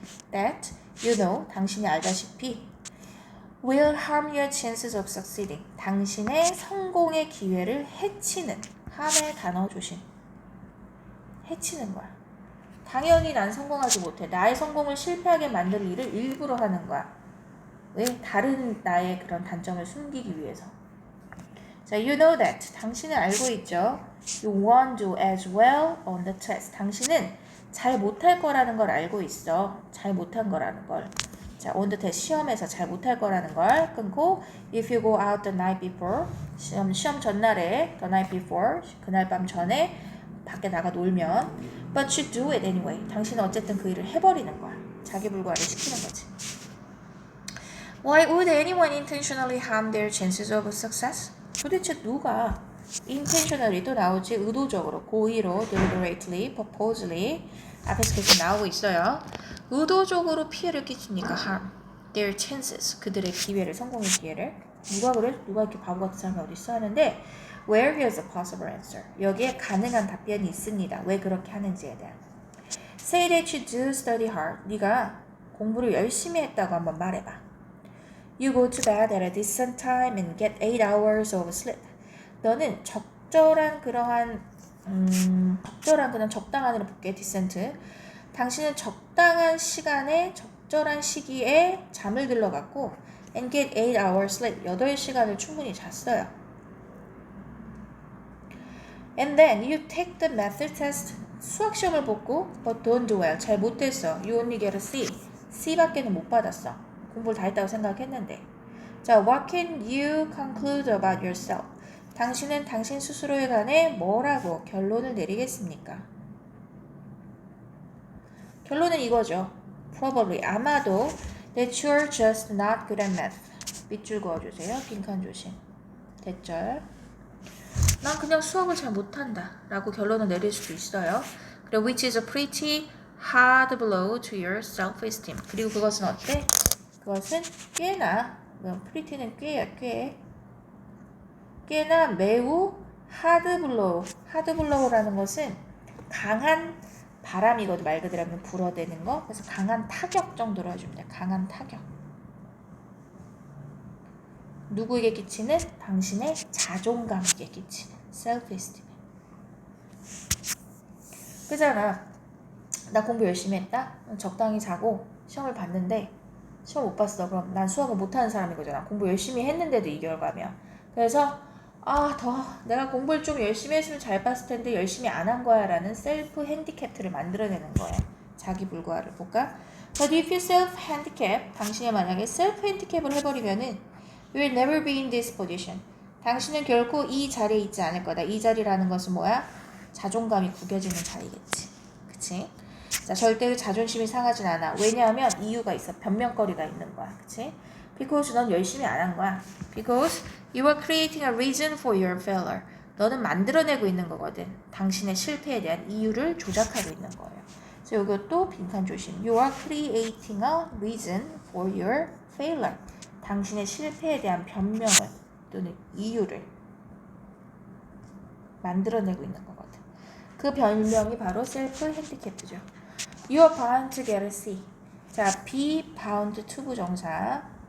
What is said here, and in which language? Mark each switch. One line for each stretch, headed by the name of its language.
English: that you know,
Korean: 당신이 알다시피
English: will harm your chances of succeeding.
Korean: 당신의 성공의 기회를 해치는 harm의 단어 조심. 해치는 거야. 당연히 난 성공하지 못해. 나의 성공을 실패하게 만들 일을 일부러 하는 거야. 왜? 다른 나의 그런 단점을 숨기기 위해서.
English: 자, you know that.
Korean: 당신은 알고 있죠.
English: You won't do as well on the test.
Korean: 당신은 잘 못할 거라는 걸 알고 있어. 잘 못한 거라는 걸. 자,
English: on the test.
Korean: 시험에서 잘 못할 거라는 걸 끊고
English: if you go out the night before.
Korean: 시험 전날에
English: the night before.
Korean: 그날 밤 전에 밖에 나가 놀면
English: but you do it anyway.
Korean: 당신은 어쨌든 그 일을 해버리는 거야. 자기 불과를 시키는 거지.
English: Why would anyone intentionally harm their chances of success?
Korean: 도대체 누가 intentionally 또 나오지 의도적으로, 고의로, deliberately, purposely 앞에서 계속 나오고 있어요. 의도적으로 피해를 끼치니까 harm their chances, 그들의 기회를, 성공의 기회를. 누가 그래? 누가 이렇게 바보 같은 사람이 어디 있어 하는데
English: where is a possible answer?
Korean: 여기에 가능한 답변이 있습니다. 왜 그렇게 하는지에 대한.
English: Say that you do study hard.
Korean: 네가 공부를 열심히 했다고 한번 말해봐.
English: You go to bed at a decent time and get 8 hours of sleep.
Korean: 너는 적절한 그러한 그냥 적당한으로 볼게.
English: decent.
Korean: 당신은 적당한 시간에 적절한 시기에 잠을 들러갔고
English: and get 8 hours sleep.
Korean: 8시간을 충분히 잤어요.
English: And then you take the method test.
Korean: 수학 시험을 보고
English: but don't do well.
Korean: 잘 못했어.
English: You only get a C.
Korean: C밖에는 못 받았어. 공부를 다 했다고 생각했는데.
English: 자, what can you conclude about yourself?
Korean: 당신은 당신 스스로에 관해 뭐라고 결론을 내리겠습니까? 결론은 이거죠.
English: Probably,
Korean: 아마도
English: that you're just not good at math.
Korean: 밑줄 그어주세요. 빈칸 조심. 대절. 난 그냥 수학을 잘 못한다 라고 결론을 내릴 수도 있어요. 그리고
English: which is a pretty hard blow to your self-esteem.
Korean: 그리고 그것은 어때? 그것은 꽤나, pretty는 꽤나 매우 hard blow라는 것은 강한 바람이거든. 말 그대로 하면 불어대는 거. 그래서 강한 타격 정도로 해주면 돼. 강한 타격. 누구에게 끼치는? 당신의 자존감에게 끼치는 self-esteem. 그잖아. 나 공부 열심히 했다. 적당히 자고 시험을 봤는데 시험 못 봤어. 그럼 난 수학을 못하는 사람인 거잖아. 공부 열심히 했는데도 이 결과면. 그래서 내가 공부를 좀 열심히 했으면 잘 봤을 텐데 열심히 안 한 거야 라는 셀프 핸디캡트를 만들어내는 거예요. 자기 불과를 볼까?
English: But if you self handicap,
Korean: 당신이 만약에 self handicap을 해버리면은
English: you will never be in this position.
Korean: 당신은 결코 이 자리에 있지 않을 거다. 이 자리라는 것은 뭐야? 자존감이 구겨지는 자리겠지. 그치? 자, 절대 자존심이 상하진 않아. 왜냐하면 이유가 있어. 변명거리가 있는 거야. 그치?
English: Because
Korean: 넌 열심히 안 한 거야.
English: Because you are creating a reason for your failure.
Korean: 너는 만들어내고 있는 거거든. 당신의 실패에 대한 이유를 조작하고 있는 거예요. 그래서 이것도 빈칸 조심.
English: You are creating a reason for your failure.
Korean: 당신의 실패에 대한 변명을 또는 이유를 만들어내고 있는 거거든. 그 변명이 바로 self handicapp죠.
English: You are bound to get a C.
Korean: 자, be bound to 부정사.